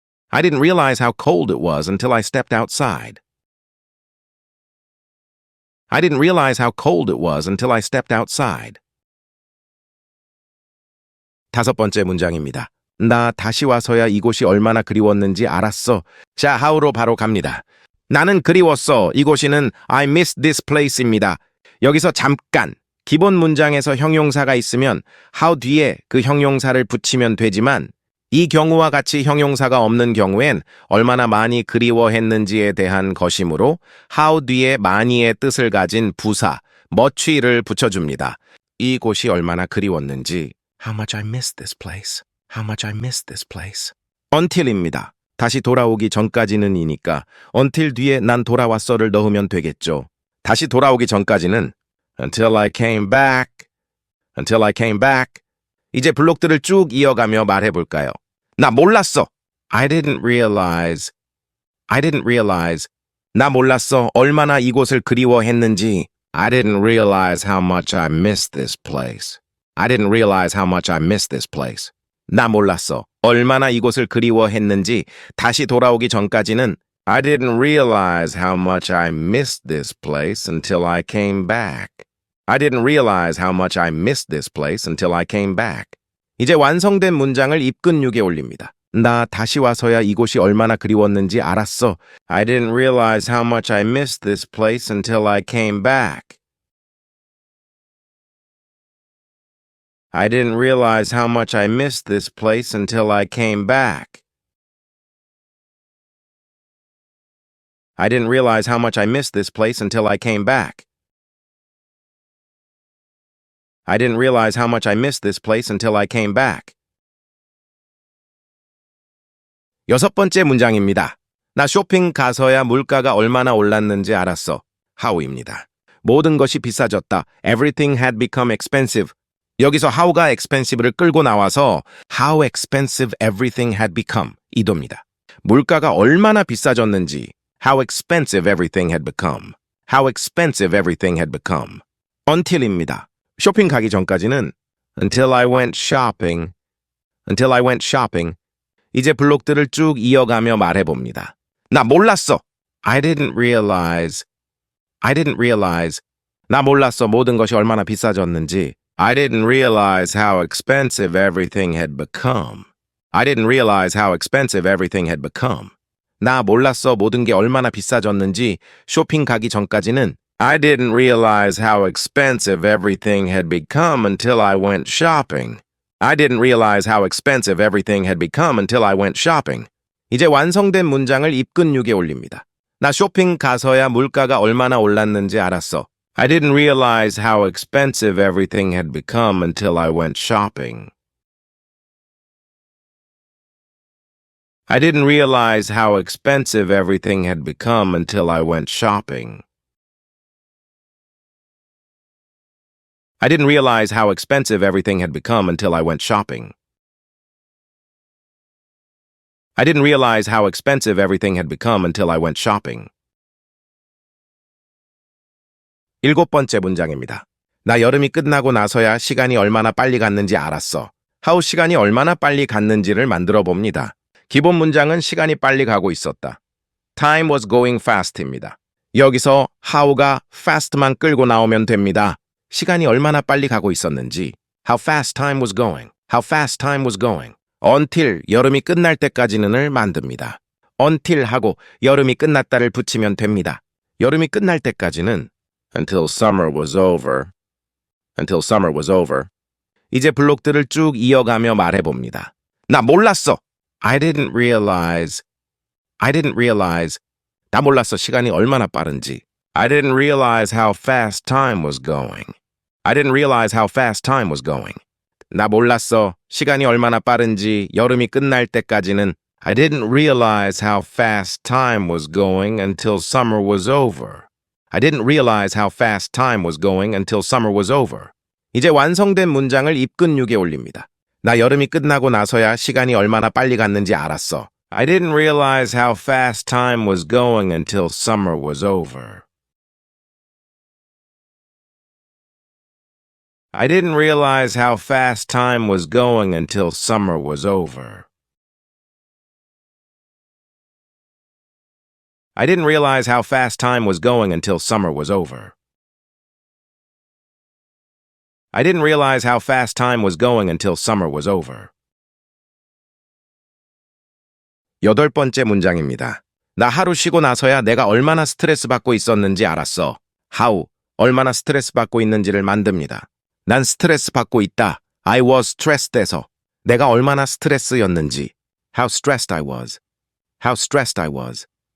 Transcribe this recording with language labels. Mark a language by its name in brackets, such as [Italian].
[English] I didn't realize how cold it was until I stepped outside. I didn't realize how cold it was until I stepped outside. [Korean] 다섯 번째 문장입니다. 나 다시 와서야 이곳이 얼마나 그리웠는지 알았어. 자, how로 바로 갑니다. 나는 그리웠어. 이곳이는 [English] I miss this place입니다. [Korean] 여기서 잠깐 기본 문장에서 형용사가 있으면 how 뒤에 그 형용사를 붙이면 되지만 이 경우와 같이 형용사가 없는 경우엔 얼마나 많이 그리워했는지에 대한 것이므로 how 뒤에 많이의 뜻을 가진 부사 much를 붙여줍니다. 이곳이 얼마나 그리웠는지 [English] How much I miss this place. How much I miss this place. [Korean] until입니다. 다시 돌아오기 전까지는 이니까 until 뒤에 난 돌아왔어를 넣으면 되겠죠. 다시 돌아오기 전까지는 [English] until I came back. until I came back. [Korean] 이제 블록들을 쭉 이어가며 말해볼까요? 나 몰랐어. [English] I didn't realize. I didn't realize. 나 몰랐어. [Korean] 얼마나 이곳을 그리워했는지. [English] I didn't realize how much I missed this place. I didn't realize how much I missed this place. [Korean] 나 몰랐어. 얼마나 이곳을 그리워했는지 다시 돌아오기 전까지는 [English] I didn't realize how much I missed this place until I came back. I didn't realize how much I missed this place until I came back. [Korean] 이제 완성된 문장을 입근육에 올립니다. 나 다시 와서야 이곳이 얼마나 그리웠는지 알았어. [English] I didn't realize how much I missed this place until I came back. I didn't realize how much I missed this place until I came back. I didn't realize how much I missed this place until I came back. I didn't realize how much I missed this place until I came back. [Korean] 여섯 번째 문장입니다. 나 쇼핑 가서야 물가가 얼마나 올랐는지 알았어. how입니다. 모든 것이 비싸졌다. [English] Everything had become expensive. [Korean] 여기서 how가 expensive를 끌고 나와서 [English] how expensive everything had become [Korean] 이도입니다. 물가가 얼마나 비싸졌는지 [English] how expensive everything had become. How expensive everything had become. until입니다. [Korean] 쇼핑 가기 전까지는 [English] until I went shopping. Until I went shopping. [Korean] 이제 블록들을 쭉 이어가며 말해봅니다. 나 몰랐어. [English] I didn't realize. I didn't realize. 나 몰랐어. [Korean] 모든 것이 얼마나 비싸졌는지. [English] I didn't realize how expensive everything had become. I didn't realize how expensive everything had become. [Korean] 나 몰랐어. 모든 게 얼마나 비싸졌는지. 쇼핑 가기 전까지는 [English] I didn't realize how expensive everything had become until I went shopping. I didn't realize how expensive everything had become until I went shopping. [Korean] 이제 완성된 문장을 입근육에 올립니다. 나 쇼핑 가서야 물가가 얼마나 올랐는지 알았어. [English] I didn't realize how expensive everything had become until I went shopping. I didn't realize how expensive everything had become until I went shopping. I didn't realize how expensive everything had become until I went shopping. I didn't realize how expensive everything had become until I went shopping. [Korean] 일곱 번째 문장입니다. 나 여름이 끝나고 나서야 시간이 얼마나 빨리 갔는지 알았어. how 시간이 얼마나 빨리 갔는지를 만들어 봅니다. 기본 문장은 시간이 빨리 가고 있었다. [English] Time was going fast입니다. [Korean] 여기서 how가 fast만 끌고 나오면 됩니다. 시간이 얼마나 빨리 가고 있었는지 [English] How fast time was going. How fast time was going. [Korean] until 여름이 끝날 때까지는을 만듭니다. until 하고 여름이 끝났다를 붙이면 됩니다. 여름이 끝날 때까지는 [English] until summer was over. Until summer was over. [Korean] 이제 블록들을 쭉 이어가며 말해봅니다. 나 몰랐어. [English] I didn't realize. I didn't realize. 나 몰랐어. [Korean] 시간이 얼마나 빠른지. [English] I didn't realize how fast time was going. I didn't realize how fast time was going. [Korean] 나 몰랐어. 시간이 얼마나 빠른지 여름이 끝날 때까지는 [English] I didn't realize how fast time was going until summer was over. I didn't realize how fast time was going until summer was over. [Korean] 이제 완성된 문장을 입근육에 올립니다. 나 여름이 끝나고 나서야 시간이 얼마나 빨리 갔는지 알았어. [English] I didn't realize how fast time was going until summer was over. I didn't realize how fast time was going until summer was over. I didn't realize how fast time was going until summer was over. I didn't realize how fast time was going until summer was over. [Korean] 8번째 문장입니다. 나 하루 쉬고 나서야 내가 얼마나 스트레스 받고 있었는지 알았어. how, 얼마나 스트레스 받고 있는지를 만듭니다. 난 스트레스 받고 있다. [English] I was stressed [Korean] 에서 내가 얼마나 스트레스였는지. [English] How stressed I was. How stressed I was.